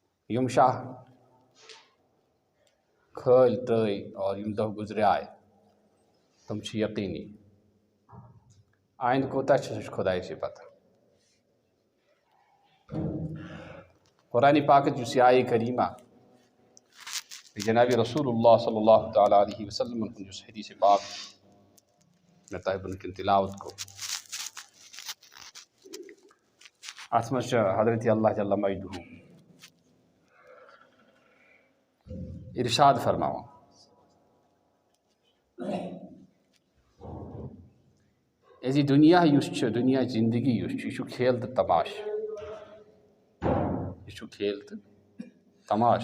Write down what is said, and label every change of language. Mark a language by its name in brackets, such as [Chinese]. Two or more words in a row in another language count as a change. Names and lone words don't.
[Kashmiri] یم شاہ کھٲلۍ ترٛٲے اور یم دۄہ گُزریٛاے تم چھِ یقیٖنی آیندٕ کوٗتاہ چھُ سُہ چھُ خۄدایسٕے پتہ. قرآنِ پاکٕچ یُس یہِ آیہِ کریٖمہ جناب رسول اللہ [Arabic] صلی اللہ تعالیٰ علیہ وسلم [Kashmiri] ہُنٛد یُس حدیث پاک مےٚ تۄہہِ وٕنۍکٮ۪ن تلاوت کوٚر اَتھ منٛز چھُ حضرت اللہ [Arabic] جل مجدہ [Kashmiri] ارشاد فرماوان زِ دُنیا یُس چھُ دُنیا زندگی یُس چھُ یہِ چھُ کھیل تہٕ تماش یہِ چھُ کھیل تہٕ تماش.